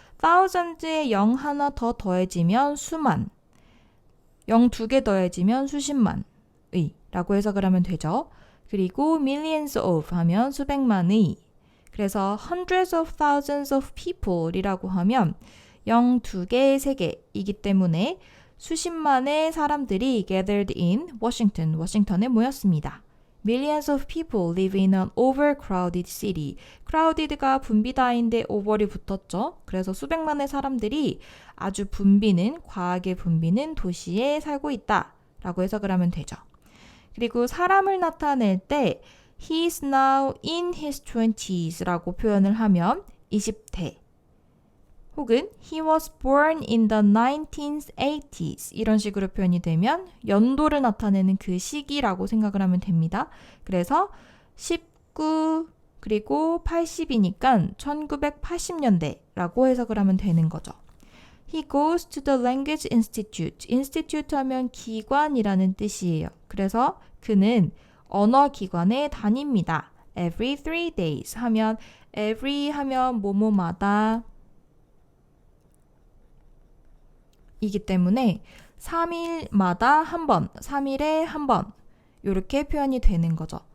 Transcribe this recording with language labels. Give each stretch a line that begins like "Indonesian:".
Korean: thousands에 0 하나 더 더해지면 수만 0 2개 더해지면 수십만의 라고 해석을 하면 되죠. 그리고 millions of 하면 수백만의 그래서
English: hundreds of thousands of people
Korean: 이라고 하면 0, 2개, 3개이기 때문에 수십만의 사람들이
English: gathered in Washington,
Korean: 워싱턴에 모였습니다.
English: Millions of people live in an overcrowded city.
Korean: crowded가 분비다인데 over이 붙었죠. 그래서 수백만의 사람들이 아주 과하게 붐비는 도시에 살고 있다 라고 해석을 하면 되죠. 그리고 사람을 나타낼 때
English: He is now in his 20s
Korean: 라고 표현을 하면 20대 혹은
English: He was born in the 1980s
Korean: 이런 식으로 표현이 되면 연도를 나타내는 그 시기라고 생각을 하면 됩니다. 그래서 19 그리고 80이니까 1980년대라고 해석을 하면 되는 거죠.
English: He goes to the language institute.
Korean: institute 하면 기관이라는 뜻이에요. 그래서 그는 언어기관에 다닙니다.
English: Every 3 days
Korean: 하면 every 하면 뭐뭐마다 이기 때문에 3일마다 한 번, 3일에 한 번 이렇게 표현이 되는 거죠.